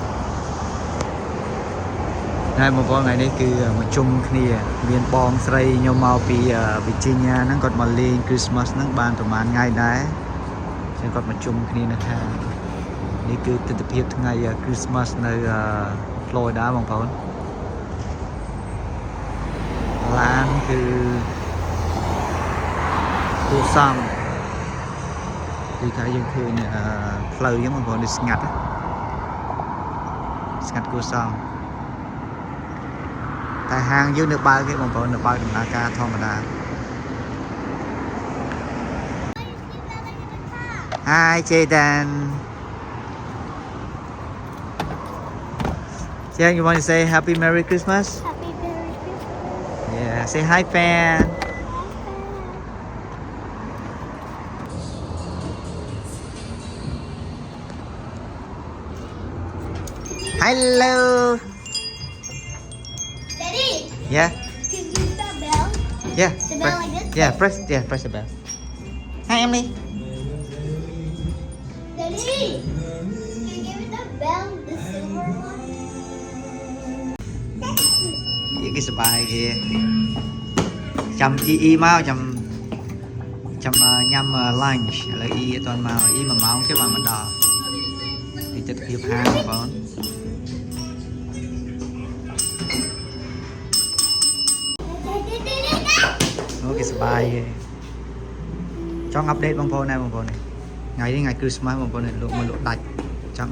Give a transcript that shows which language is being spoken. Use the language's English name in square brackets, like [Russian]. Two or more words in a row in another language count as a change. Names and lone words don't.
[Khmer] ហើយបងប្អូនថ្ងៃនេះគឺមកជុំគ្នាមានបងស្រីខ្ញុំមកពី Virginia ហ្នឹងគាត់មកលេង Christmas ហ្នឹងបានប្រហែលថ្ងៃដែរអញ្ចឹងគាត់មកជុំគ្នានៅខាងនេះគឺទិដ្ឋភាពថ្ងៃ Christmas នៅ Florida បងប្អូនឡានគឺគួរសមគឺថាយើងឃើញផ្លូវហ្នឹងបងប្អូននេះស្ងាត់ គួរសមតែហាងយើងនៅបើកទេបងប្អូននៅបើកដំណើរការធម្មតា [English] Hi Jaden Jaden you want to say Happy Merry Christmas Happy Merry Christmas. Yeah say hi fan Hello Daddy, Yeah can you use that bell? Yeah The bell like this? press the bell Hi Emily Daddy, can you give me the bell, the silver one? [Khmer] គេសប្បាយគេចាំអ៊ីមកចាំញ៉ាំ lunch ឥឡូវអ៊ីអត់ទាន់មកអ៊ី1ម៉ោងទៀតបានមកដល់ទីទិដ្ឋភាពហាងបងប្អូន អូគេសប្បាយគេចង់អាប់ដេតបងប្អូនដែរបងប្អូនថ្ងៃនេះថ្ងៃ Christmas បងប្អូនលក់ដាច់ចង់អ